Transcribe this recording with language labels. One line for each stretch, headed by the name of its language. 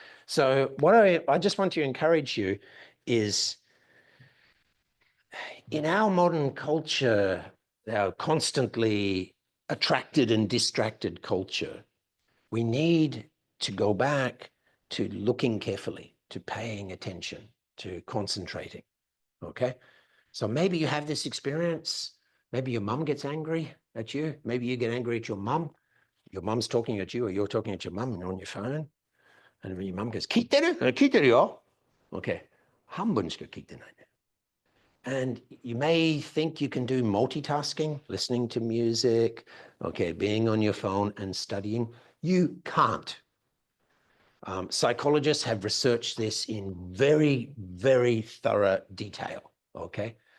English: So what I just want to encourage you is, in our modern culture, our constantly attracted and distracted culture, we need to go back to looking carefully, to paying attention, to concentrating, okay? So maybe you have this experience, maybe your mum gets angry at you, maybe you get angry at your mum's talking at you or you're talking at your mum and you're on your phone. And when your mum goes,
Japanese: 聞いてる? 聞いてるよ. Okay, 半分しか聞いてないね.
English: And you may think you can do multitasking, listening to music, okay, being on your phone and studying. You can't. Psychologists have researched this in very, very thorough detail, okay?